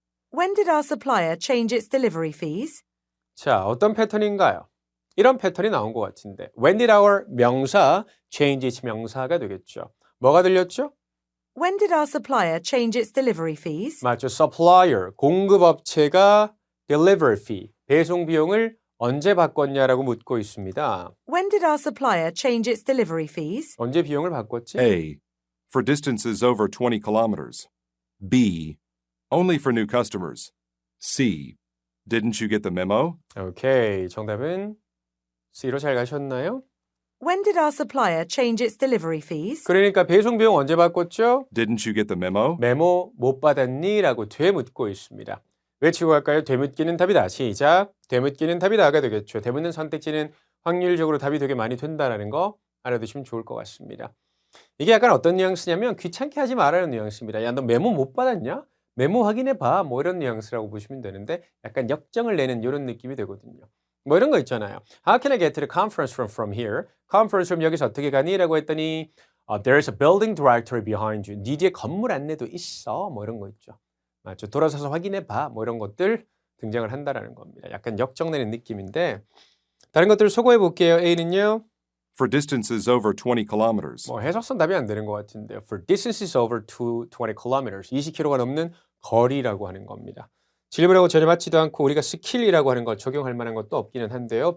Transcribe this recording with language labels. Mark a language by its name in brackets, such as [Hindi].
[English] when did our supplier change its delivery fees? [Korean] 자, 어떤 패턴인가요? 이런 패턴이 나온 것 같은데 [English] When did our [Korean] 명사 change its 명사가 되겠죠. 뭐가 들렸죠? [English] When did our supplier change its delivery fees? [Korean] 맞죠. Supplier, 공급업체가 delivery fee, 배송 비용을 언제 바꿨냐라고 묻고 있습니다. [English] When did our supplier change its delivery fees? [Korean] 언제 비용을 바꿨지? [English] A. For distances over 20 kilometers. B. Only for new customers. C. Didn't you get the memo? [Korean] 오케이, 정답은 C로 잘 가셨나요? [English] When did our supplier change its delivery fees? [Korean] 그러니까 배송 비용 언제 바꿨죠? [English] Didn't you get the memo? [Korean] 메모 못 받았니? 라고 되묻고 있습니다. 외치고 갈까요? 되묻기는 답이다. 시작. 되묻기는 답이다가 되겠죠. 되묻는 선택지는 확률적으로 답이 되게 많이 된다는 거 알아두시면 좋을 것 같습니다. 이게 약간 어떤 뉘앙스냐면 귀찮게 하지 말라는 뉘앙스입니다. 야, 너 메모 못 받았냐? 메모 확인해봐. 뭐 이런 뉘앙스라고 보시면 되는데 약간 역정을 내는 이런 느낌이 되거든요. 뭐 이런 거 있잖아요. [English] How can I get to the conference room from here? [Korean] conference room 여기서 어떻게 가니? 라고 했더니 [English] There's a building directory behind you. [Korean] 네 뒤에 건물 안내도 있어. 뭐 이런 거 있죠. 맞죠? 돌아서서 확인해 봐. 뭐 이런 것들 등장을 한다라는 겁니다. 약간 역정내는 느낌인데 다른 것들을 소거해 볼게요. A는요. [English] For distances over 20 kilometers. [Korean] 뭐 해석선 답이 안 되는 것 같은데요. [English] For distances over 20 kilometers. [Korean] 20km가 넘는 거리라고 하는 겁니다. 질문하고 전혀 맞지도 않고 우리가 스킬이라고 하는 걸 적용할 만한 것도 없기는 한데요.